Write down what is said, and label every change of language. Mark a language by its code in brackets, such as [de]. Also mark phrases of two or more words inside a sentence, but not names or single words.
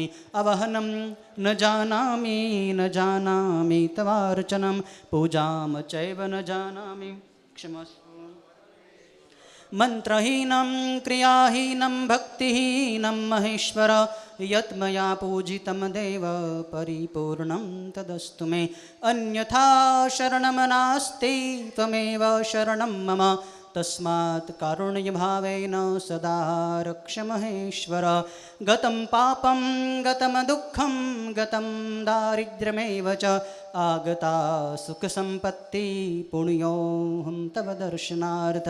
[sa] અવહનમ ન જાનામિ તવાર્ચનમ પૂજામ ચૈવ ન જાનામિ ક્ષમસ્વ. મંત્રહીનં ક્રિયાહીનં ભક્તિહીનં મહેશ્વર યત મયા પૂજિતમ દેવ પરિપૂર્ણં તદસ્તુ મે. અન્યથા શરણં નાસ્તિ ત્વમેવ શરણં મમ તસ્માत् કારુણ્યભાવેન સદા રક્ષ મહેશ્વર. ગतं પાપં ગतं દુઃખં ગतं દારિદ્ર્યમેવ ચ આગતા સુખસંપત્તિ પુણ્યોહં તવ દર્શનાર્થ.